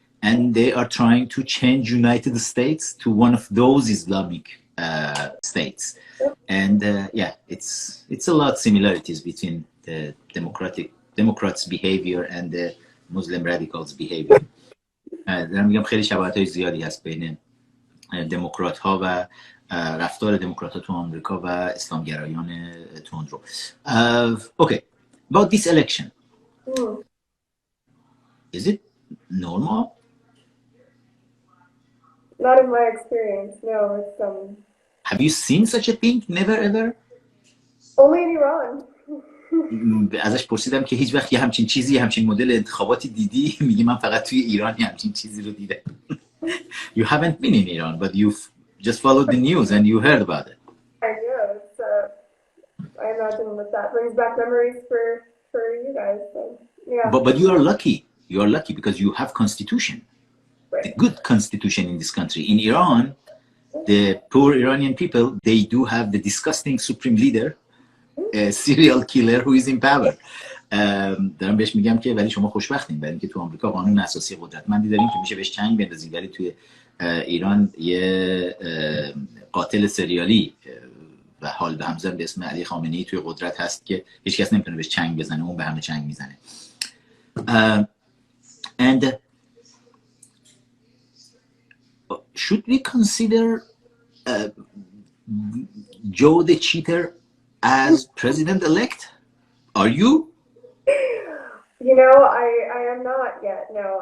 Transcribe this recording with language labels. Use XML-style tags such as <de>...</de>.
<en>and they are trying to change United States to one of those Islamic states. And yeah, it's a lot similarities between the Democrats' behavior and the Muslim radicals' behavior.</en> <fa>دارم میگم خیلی شباهت‌های زیادی هست بین دموکرات ها و رفتار دموکرات ها تو آمریکا و اسلامگرایان تندرو.</fa> <en>Okay, about this election. Is it normal? Not in my experience, no. It's Have you seen such a thing? Never ever? only in Iran.</en> <fa>ازش پرسیدم که هیچ وقت یه همچین چیزی، همچین مدل انتخاباتی دیدی؟ میگه من فقط توی ایران یه همچین چیزی رو دیدم.</fa> <en>You haven't been in Iran, but you've just followed the news and you heard about it. I do. I imagine that brings back memories for you guys. So, yeah. But you are lucky. You are lucky because you have constitution. Right. The good constitution in this country. In Iran, the poor Iranian people, they do have the disgusting supreme leader, a serial killer who is in power.</en> <fa>دارم بهش میگم که ولی شما خوشبختین، برای اینکه تو آمریکا قانون اساسی قدرتمندی داریم که میشه بهش چنگ بندازیم، ولی توی ایران یه قاتل سریالی و حال به همزن به اسم علی خامنه‌ای توی قدرت هست که هیچ کس نمیتونه بهش چنگ بزنه، اون به همه چنگ میزنه.</fa> <en>And should we consider Joe the cheater as president-elect? Are you? You know, I am not yet, no.</en>